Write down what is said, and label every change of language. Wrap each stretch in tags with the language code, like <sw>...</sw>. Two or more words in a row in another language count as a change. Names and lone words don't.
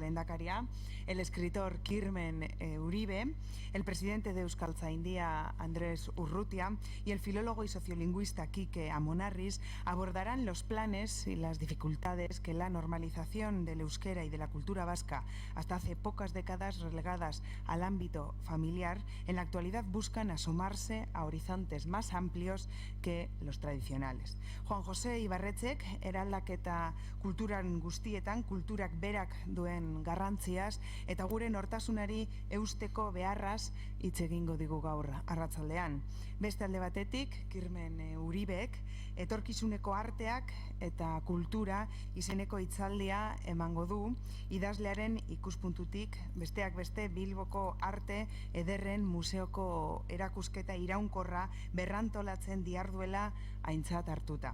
<eu>Lehendakaria,</eu> <es>el escritor Kirmen Uribe, el presidente de Euskaltzaindia Andrés Urrutia y el filólogo y sociolingüista Kike Amonarriz abordarán los planes y las dificultades que la normalización del euskera y de la cultura vasca, hasta hace pocas décadas relegadas al ámbito familiar, en la actualidad buscan asomarse a horizontes más amplios que los tradicionales.</es> <eu>Juan José Ibarretxek eraldaketa kulturan guztietan kulturak berak duen garrantziaz eta gure nortasunari eusteko beharraz hitz egingo digu gaur arratsaldean. Beste alde batetik, Kirmen Uribek etorkizuneko arteak eta kultura izeneko hitzaldia emango du, idazlearen ikuspuntutik, besteak beste Bilboko arte ederren museoko erakusketa iraunkorra berrantolatzen diharduela aintzat hartuta.</eu>